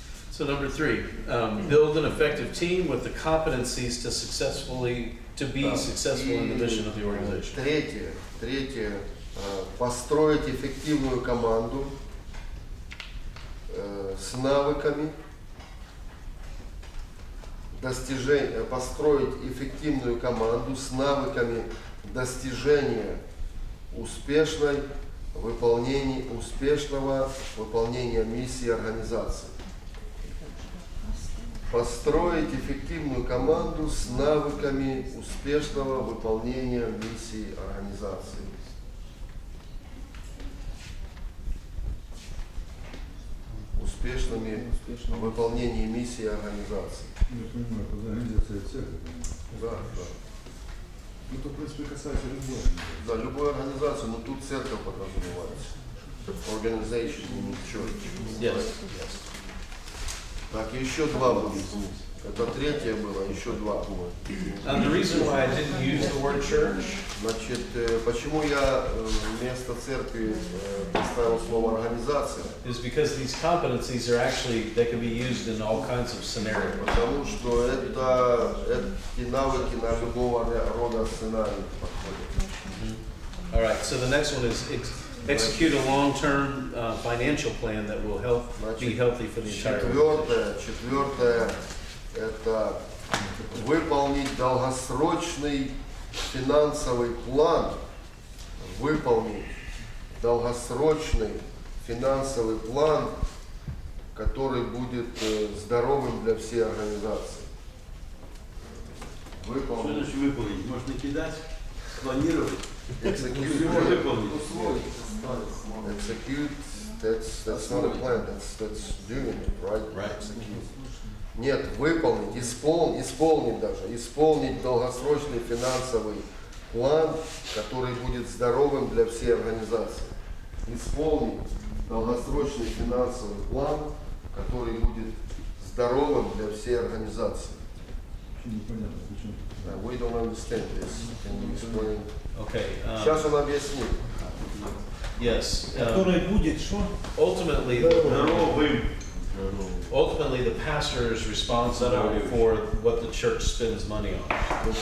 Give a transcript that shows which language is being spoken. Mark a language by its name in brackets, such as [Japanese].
[English] So number three, build an effective team with the competencies to be successful in the mission of the organization. [Russian] Третье, построить эффективную команду с навыками построить эффективную команду с навыками достижения успешного выполнения миссии организации. Построить эффективную команду с навыками успешного выполнения миссии организации. Успешными выполнением миссии организации. Я понимаю, когда организация церкви. Да. Ну, то, в принципе, касается любой. Да, любую организацию, но тут церковь подразумевается. [English] Organization, не church. Yes. [Russian] Так, еще два было. Это третье было, еще два. [English] The reason why I didn't use the word church [Russian] Значит, почему я вместо церкви поставил слово организация? [English] is because these competencies they can be used in all kinds of scenarios. [Russian] Потому что эти навыки на любого рода сценарий подходят. [English] All right, so the next one is execute a long-term financial plan that will be healthy for the entire organization. [Russian] Четвертое – это выполнить долгосрочный финансовый план, который будет здоровым для всей организации. Что значит выполнить? Можно кидать, планировать. [English] Execute, that's not a plan, that's doing it, right? Right. Execute. [Russian] Нет, выполнить, исполнить долгосрочный финансовый план, который будет здоровым для всей организации. Исполнить долгосрочный финансовый план, который будет здоровым для всей организации. Непонятно, почему. [English] We don't understand this. Can you explain? Okay. [Russian] Сейчас он объяснит. [English] Yes. [Russian] Который будет что? [English] Ultimately, the pastor is responsible for what the church spends money on.